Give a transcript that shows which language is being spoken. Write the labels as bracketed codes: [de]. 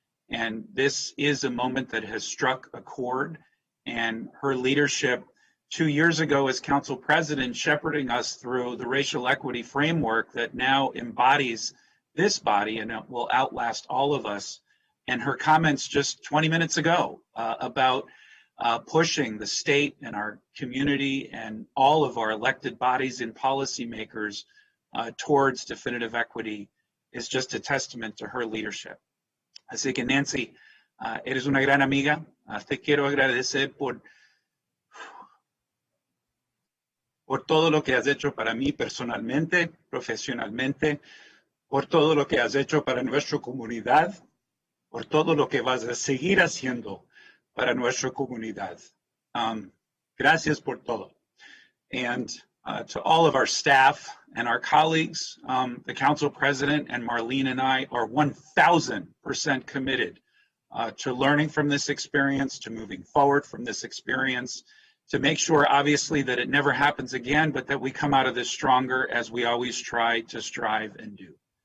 [en] And this is a moment that has struck a chord, and her leadership 2 years ago as council president, shepherding us through the racial equity framework that now embodies this body and it will outlast all of us. And her comments just 20 minutes ago about pushing the state and our community and all of our elected bodies and policymakers towards definitive equity is just a testament to her leadership. [es] Así que Nancy, eres una gran amiga. Te quiero agradecer por todo lo que has hecho para mí personalmente, profesionalmente, por todo lo que has hecho para nuestra comunidad, por todo lo que vas a seguir haciendo para nuestra comunidad. Gracias por todo. [en] And to all of our staff and our colleagues, the council president and Marlene and I are 1,000% committed to learning from this experience, to moving forward from this experience, to make sure, obviously, that it never happens again, but that we come out of this stronger as we always try to strive and do.